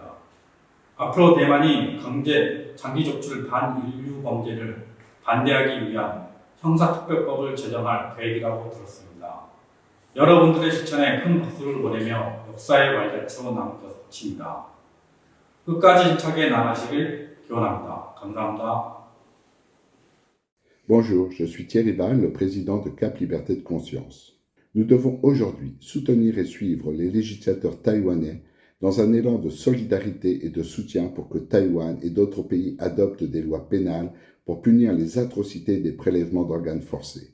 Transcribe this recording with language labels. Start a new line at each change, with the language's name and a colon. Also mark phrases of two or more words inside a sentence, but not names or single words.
Korean: 앞으로 대만이 강제 장기 조출 반인류 범죄를 반대하기 위한 형사특별법을 제정할 계획이라고 들었습니다. 여러분들의 실천에 큰 박수를 보내며 역사의 발자취로 남을 것입니다. 끝까지 힘차게 나가시길 기원합니다. 감사합니다.
French: Bonjour, je suis Thierry, le président de CAP Liberté de Conscience. Nous devons aujourd'hui soutenir et suivre les législateurs taïwanais dans un élan de solidarité et de soutien pour que Taïwan et d'autres pays adoptent des lois pénales pour punir les atrocités des prélèvements d'organes forcés.